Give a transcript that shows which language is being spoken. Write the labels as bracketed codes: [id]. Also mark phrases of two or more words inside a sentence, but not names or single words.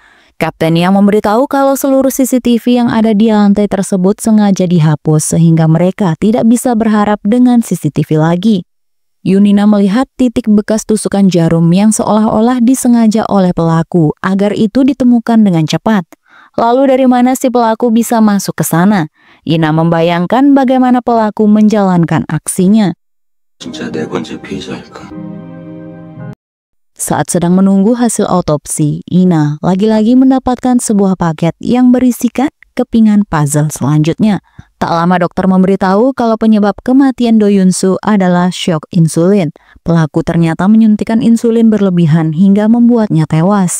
[id] Kapten Yang memberitahu kalau seluruh CCTV yang ada di lantai tersebut sengaja dihapus sehingga mereka tidak bisa berharap dengan CCTV lagi. Yoon In-na melihat titik bekas tusukan jarum yang seolah-olah disengaja oleh pelaku agar itu ditemukan dengan cepat. Lalu dari mana si pelaku bisa masuk ke sana? In-na membayangkan bagaimana pelaku menjalankan aksinya. [ko] 진짜 네 번째 피의자일까? [id] Saat sedang menunggu hasil autopsi, In-na lagi-lagi mendapatkan sebuah paket yang berisikan kepingan puzzle selanjutnya. Tak lama dokter memberitahu kalau penyebab kematian Do Yoon-soo adalah shock insulin. Pelaku ternyata menyuntikkan insulin berlebihan hingga membuatnya tewas.